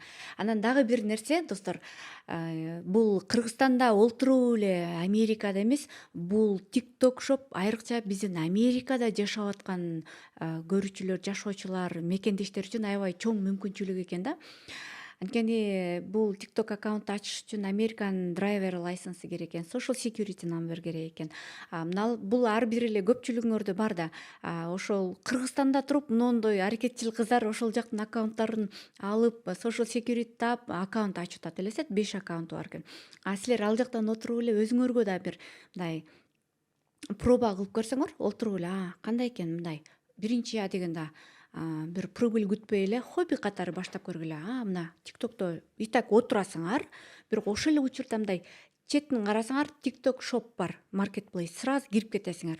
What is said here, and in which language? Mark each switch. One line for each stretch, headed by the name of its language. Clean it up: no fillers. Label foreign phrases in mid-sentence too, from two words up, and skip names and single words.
Kyrgyz: Анан дагы бир нерсе, достор, бул Кыргызстанда олтуруп эле Америкада эмес, бул TikTok shop айрыкча биздин Америкада жашап аткан көрүүчүлөр, жашоочулар, мекендештер үчүн аябай чоң мүмкүнчүлүк экен да. Анткени бул TikTok аккаунт ачыш үчүн
English: American driver license
Kyrgyz: керек экен,
English: social security number
Kyrgyz: керек экен. Бул ар бир эле көпчүлүгүңөрдө бар да. Ошол Кыргызстанда туруп мондой аракетчил кыздар ошол жактын аккаунттарын алып,
English: social security
Kyrgyz: таап, аккаунт ачып атат элесет, 5 аккаунту бар экен. Силер ал жактан отуруп эле өзүңөргө да бир мындай проба кылып көрсөңөр, отуруп эле, кандай экен мындай. Биринчи дегенде бир прибыль күтпөй эле хобби катары баштап көргүлө. Мына TikTokто
Russian: и так
Kyrgyz: отурасыңар, бирок ошол эле учурда мындай четин карасаңар TikTok shop бар, marketplace, сразу кирип кетесиңер.